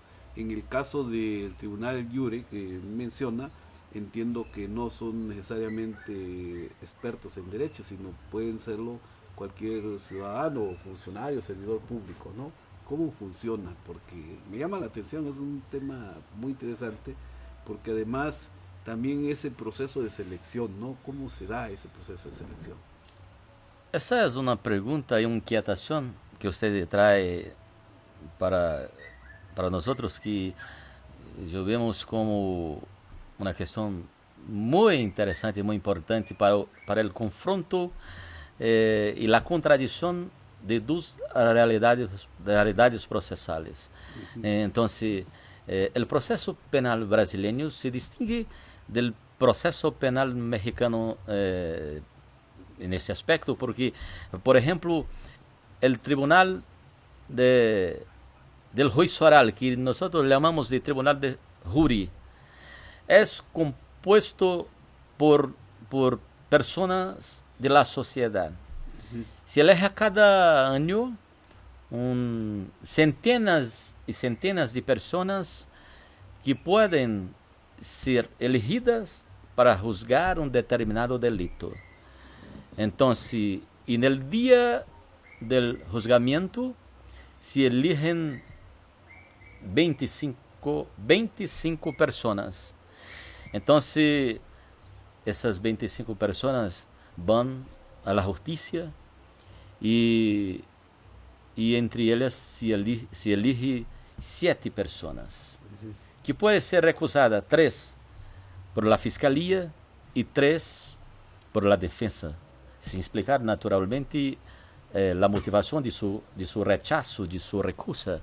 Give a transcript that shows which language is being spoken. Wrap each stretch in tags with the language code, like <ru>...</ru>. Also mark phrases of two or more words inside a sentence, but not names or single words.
<es>En el caso del tribunal Iure que menciona, entiendo que no son necesariamente expertos en derecho, sino pueden serlo cualquier ciudadano o funcionario, servidor público, ¿no? ¿Cómo funciona? Porque me llama la atención, es un tema muy interesante, porque además también ese proceso de selección, ¿no? ¿Cómo se da ese proceso de selección?</es> <pt>Essa é uma pergunta e uma inquietação que você traz para nós que vemos como uma questão muito interessante e muito importante para o confronto e a contradição de duas realidades processais. Então, o processo penal brasileiro se distingue do processo penal mexicano nesse aspecto, porque, por exemplo, o</pt> <es>tribunal del juicio oral,</es> <pt>que nós chamamos de tribunal de júri, é composto por pessoas de la sociedade. Se elege cada ano centenas e centenas de pessoas que podem ser</pt> <es>elegidas para juzgar</es> <pt>um determinado delito. Então, e no dia do julgamento se eligem 25 pessoas. Então, essas 25 pessoas vão à justiça e entre elas se elige 7 pessoas, que podem ser recusadas 3</pt> <es>por la fiscalia</es> <pt>e 3 por la defesa, sem explicar naturalmente a motivação de seu rechazo, de sua recusa.</pt>